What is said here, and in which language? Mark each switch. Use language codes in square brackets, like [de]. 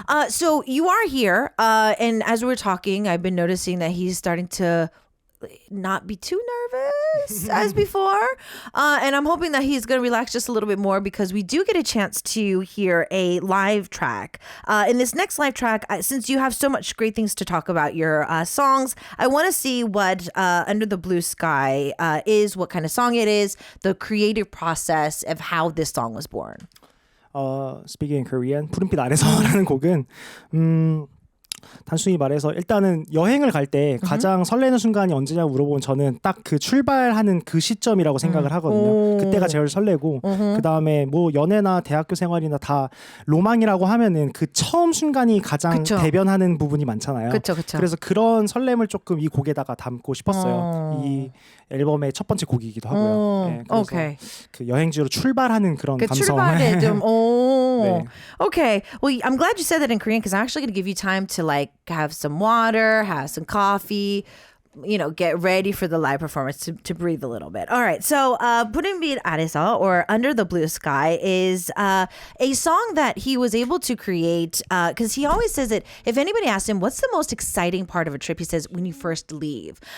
[en] So you are here, and as we're talking, I've been noticing that he's starting to not be too nervous as before, and I'm hoping that he's going to relax just a little bit more, because we do get a chance to hear a live track. In this next live track, since you have so much great things to talk about your songs, I want to see what Under the Blue Sky is, what kind of song it is, the creative process of how this song was born. Speaking in Korean, [ko] 푸른빛 아래서라는 곡은 단순히 말해서 일단은 여행을 갈 때 가장 설레는 순간이 언제냐고 물어보면 저는 딱 그 출발하는 그 시점이라고 생각을 하거든요. 그때가 제일 설레고 그 다음에 뭐 연애나 대학교 생활이나 다 로망이라고 하면은 그 처음 순간이 가장 대변하는 부분이 많잖아요. 그쵸. 그래서 그런 설렘을 조금 이 곡에다가 담고 싶었어요. 이 앨범의 첫 번째 곡이기도 하고요. 네, 그래서 그 여행지로 출발하는 그런 감성. 출발에 좀 [en] Oh, [ko] 네. [en] okay. Well, I'm glad you said that in Korean because I'm actually going to give you time to like have some water, have some coffee, get ready for the live performance to breathe a little bit. All right. So, 푸른 빛 아래서 or Under the Blue Sky is a song that he was able to create because he always says that if anybody asks him, what's the most exciting part of a trip? He says, when you first leave.